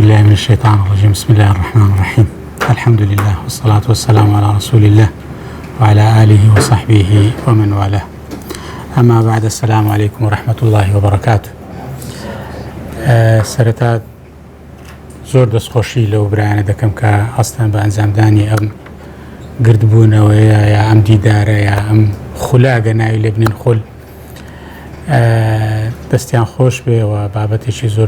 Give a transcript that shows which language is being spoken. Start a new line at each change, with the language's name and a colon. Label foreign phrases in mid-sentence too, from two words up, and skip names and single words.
Arabic: من الشيطان الرجيم. بسم الله الرحمن الرحيم. الحمد لله والصلاة والسلام على رسول الله وعلى آله وصحبه ومن والاه. أما بعد، السلام عليكم ورحمة الله وبركاته.
Central Kurdish: سرتا زۆر دەستخۆشی لەو برایانە دەکەم کە ئەستان بە ئەنجامدانی ئەم گردبوونەوەیە یا ئەم دیدارە یا ئەم خولاگە ناوی لێ بنین خول دەستیان خۆش بێەوە بابەتێکی زۆر